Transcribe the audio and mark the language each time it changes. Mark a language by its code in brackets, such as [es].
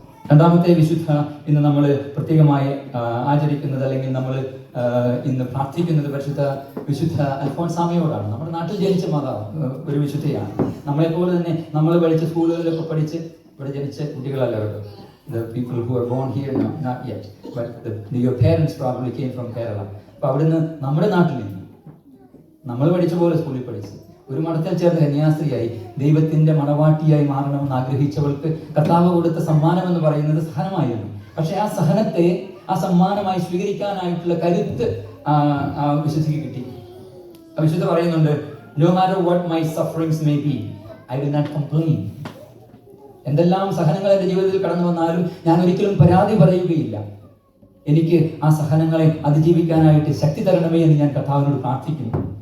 [ml] 2ാമത്തെ വിശുദ്ധ ഇന്ന് നമ്മൾ പ്രത്യേകമായി ആചരിക്കുന്നത്, അല്ലെങ്കിൽ നമ്മൾ ഇന്ന് പ്രാർത്ഥിക്കുന്നത് വിശുദ്ധ അൽഫോൻസാമയോടാണ്. നമ്മുടെ നാട്ടിൽ ജനിച്ച മാതാവ് ഒരു വിശുദ്ധയാണ്. നമ്മളെപ്പോലെ തന്നെ നമ്മൾ പഠിച്ച സ്കൂളുകളിലൊക്കെ പഠിച്ച് ഇവിടെ ജനിച്ച കുട്ടികളല്ല കേട്ടോ. [en] The people who are born here, no, not yet, but your parents probably came from Kerala. [ml] അപ്പോൾ അവിടുന്ന് നമ്മുടെ നാട്ടിൽ നിന്ന് നമ്മൾ പഠിച്ച പോലെ സ്കൂളിൽ പഠിച്ച് ഒരു മഠത്തിൽ ചേർന്ന് കന്യാസ്ത്രീയായി ദൈവത്തിന്റെ മണവാട്ടിയായി മാറണമെന്ന് ആഗ്രഹിച്ചവൾക്ക് കർത്താവ് കൊടുത്ത സമ്മാനം എന്ന് പറയുന്നത് സഹനമായിരുന്നു. പക്ഷെ ആ സഹനത്തെ ആ സമ്മാനമായി സ്വീകരിക്കാനായിട്ടുള്ള കരുത്ത് ആ വിശുദ്ധിക്ക് കിട്ടി. ആ വിശുദ്ധ പറയുന്നുണ്ട്, [en] no matter what my sufferings may be, I will not complain. [ml] എന്തെല്ലാം സഹനങ്ങൾ എൻ്റെ ജീവിതത്തിൽ കടന്നു വന്നാലും ഞാൻ ഒരിക്കലും പരാതി പറയുകയില്ല. എനിക്ക് ആ സഹനങ്ങളെ അതിജീവിക്കാനായിട്ട് ശക്തി തരണമേ എന്ന് ഞാൻ കർത്താവിനോട് പ്രാർത്ഥിക്കുന്നു.